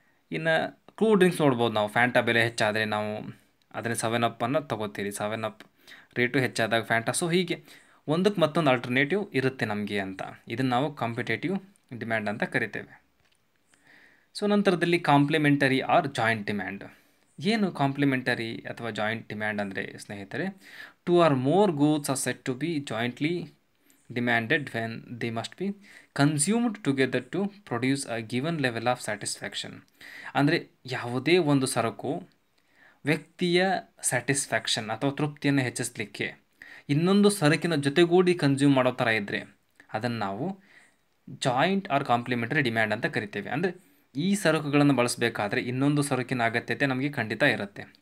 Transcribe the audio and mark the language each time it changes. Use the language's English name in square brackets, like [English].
[Kannada] ಇನ್ನು cool drinks ನೋಡ್ಬೋದು ನಾವು, ಫ್ಯಾಂಟಾ ಬೆಲೆ ಹೆಚ್ಚಾದರೆ ನಾವು ಅದನ್ನು 7 ಅಪ್ ತೊಗೋತೀರಿ. 7 ಅಪ್ ರೇಟು ಹೆಚ್ಚಾದಾಗ ಫ್ಯಾಂಟಾ. ಸೊ ಹೀಗೆ ಒಂದಕ್ಕೆ ಮತ್ತೊಂದು ಆಲ್ಟರ್ನೇಟಿವ್ ಇರುತ್ತೆ ನಮಗೆ ಅಂತ. ಇದನ್ನು ನಾವು ಕಾಂಪಿಟೇಟಿವ್ ಡಿಮ್ಯಾಂಡ್ ಅಂತ ಕರಿತೇವೆ. ಸೊ ನಂತರದಲ್ಲಿ ಕಾಂಪ್ಲಿಮೆಂಟರಿ ಆರ್ ಜಾಯಿಂಟ್ ಡಿಮ್ಯಾಂಡ್. ಏನು ಕಾಂಪ್ಲಿಮೆಂಟರಿ ಅಥವಾ ಜಾಯಿಂಟ್ ಡಿಮ್ಯಾಂಡ್ ಅಂದರೆ ಸ್ನೇಹಿತರೆ, [English] 2 or more goods are said to be jointly demanded when they must be consumed together to produce a given level of satisfaction. [Kannada] ಅಂದರೆ ಯಾವುದೇ ಒಂದು ಸರಕು ವ್ಯಕ್ತಿಯ ಸ್ಯಾಟಿಸ್ಫ್ಯಾಕ್ಷನ್ ಅಥವಾ ತೃಪ್ತಿಯನ್ನು ಹೆಚ್ಚಿಸಲಿಕ್ಕೆ ಇನ್ನೊಂದು ಸರಕಿನ ಜೊತೆಗೂಡಿ ಕನ್ಸ್ಯೂಮ್ ಮಾಡೋ ಥರ ಇದ್ದರೆ ಅದನ್ನು ನಾವು ಜಾಯಿಂಟ್ ಆರ್ ಕಾಂಪ್ಲಿಮೆಂಟರಿ ಡಿಮ್ಯಾಂಡ್ ಅಂತ ಕರಿತೇವೆ. ಅಂದರೆ ಈ ಸರಕುಗಳನ್ನು ಬಳಸಬೇಕಾದ್ರೆ ಇನ್ನೊಂದು ಸರಕಿನ ಅಗತ್ಯತೆ ನಮಗೆ ಖಂಡಿತ ಇರುತ್ತೆ.